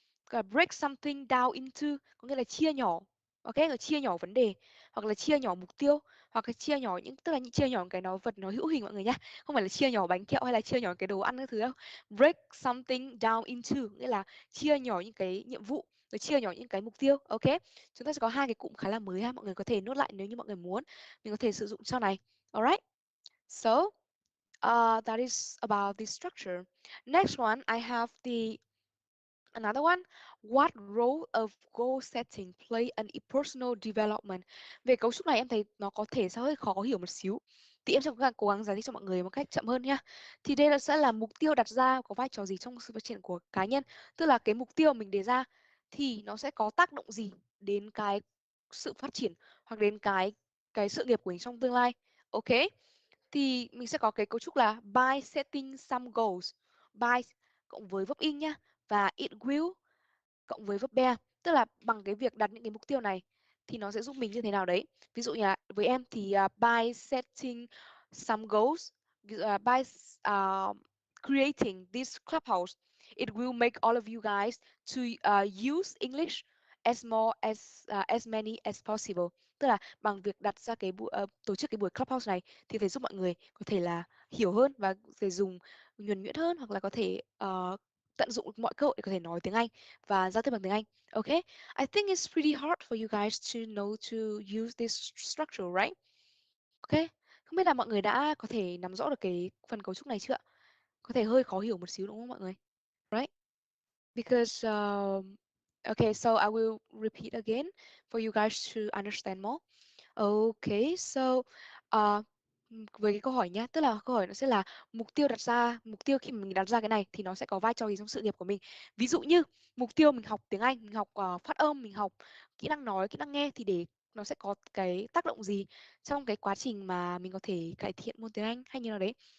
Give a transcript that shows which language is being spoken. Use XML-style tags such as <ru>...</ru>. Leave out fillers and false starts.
<vi>Cả</vi> <en>break something down into</en> <vi>có nghĩa là chia nhỏ. Ok, là chia nhỏ vấn đề, hoặc là chia nhỏ mục tiêu, hoặc là chia nhỏ tức là chia nhỏ cái vật nó hữu hình mọi người nhá. Không phải là chia nhỏ bánh kẹo hay là chia nhỏ cái đồ ăn các thứ đâu.</vi> <en>Break something down into</en> <vi>nghĩa là chia nhỏ những cái nhiệm vụ, rồi chia nhỏ những cái mục tiêu. Ok, chúng ta sẽ có hai cái cụm khá là mới ha, mọi người có thể nốt lại nếu như mọi người muốn. Mình có thể sử dụng sau này.</vi> <en>Alright. So that is about the structure. Next one, I have another one. What role of goal setting play in personal development?</en> <vi>Về cấu trúc này em thấy nó có thể sẽ hơi khó hiểu một xíu. Thì em sẽ cố gắng giải thích cho mọi người một cách chậm hơn nha. Thì đây sẽ là mục tiêu đặt ra có vai trò gì trong sự phát triển của cá nhân. Tức là cái mục tiêu mình đề ra thì nó sẽ có tác động gì đến cái sự phát triển hoặc đến cái sự nghiệp của mình trong tương lai. Ok? Thì mình sẽ có cái cấu trúc là</vi> <en>by setting some goals.</en> <vi>By cộng với verb in nhá, và</vi> <en>it will</en> <vi>cộng với verb bear, tức là bằng cái việc đặt những cái mục tiêu này thì nó sẽ giúp mình như thế nào đấy. Ví dụ như là với em thì</vi> <en>by setting some goals, by creating this clubhouse, it will make all of you guys to use English as more as many as possible.</en> <vi>Tức là bằng việc đặt ra cái tổ chức cái buổi clubhouse này thì phải giúp mọi người có thể là hiểu hơn và phải dùng nhuần nhuyễn hơn, hoặc là có thể tận dụng mọi cơ hội để có thể nói tiếng Anh và giao tiếp bằng tiếng Anh.</vi> <en>Okay, I think it's pretty hard for you guys to know to use this structure, right?</en> <vi>Okay, không biết là mọi người đã có thể nắm rõ được cái phần cấu trúc này chưa ạ? Có thể hơi khó hiểu một xíu đúng không mọi người?</vi> <en>Right? Because okay, so I will repeat again for you guys to understand more. Okay, so</en> <vi>với cái câu hỏi nhá, tức là câu hỏi nó sẽ là mục tiêu khi mà mình đặt ra cái này thì nó sẽ có vai trò gì trong sự nghiệp của mình. Ví dụ như mục tiêu mình học tiếng Anh, mình học phát âm, mình học kỹ năng nói, kỹ năng nghe thì để nó sẽ có cái tác động gì trong cái quá trình mà mình có thể cải thiện môn tiếng Anh hay như nào đấy.</vi>